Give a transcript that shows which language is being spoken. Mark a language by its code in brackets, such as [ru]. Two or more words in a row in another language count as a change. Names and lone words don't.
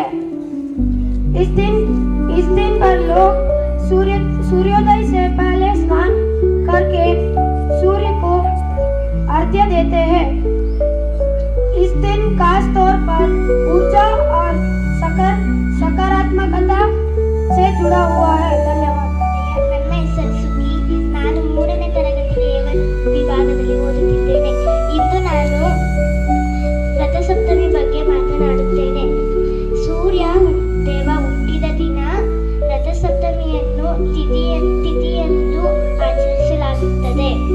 [hi] इस दिन पर लोग सूर्योदय से पहले स्नान करके सूर्य को अर्घ्य देते हैं। इस दिन खास तौर पर ऊर्जा और सकारात्मकता से जुड़ा हुआ है। धन्यवाद। [kn] ನನ್ನ ಹೆಸರು ಸುಗಿ. ನಾನು 3ನೇ ತರಗತಿ ವಿಭಾಗದಲ್ಲಿ ಓದುತ್ತಿದ್ದೇನೆ. ಇಂದು ನಾನು ರಥಸಪ್ತಮಿ ಬಗ್ಗೆ ಮಾತನಾಡುತ್ತೇನೆ. ಸೂರ್ಯ ದೇವ ಹುಟ್ಟಿದ ದಿನ ರಥಸಪ್ತಮಿಯನ್ನು ತಿಥಿಯೆಂದು ಆಚರಿಸಲಾಗುತ್ತದೆ.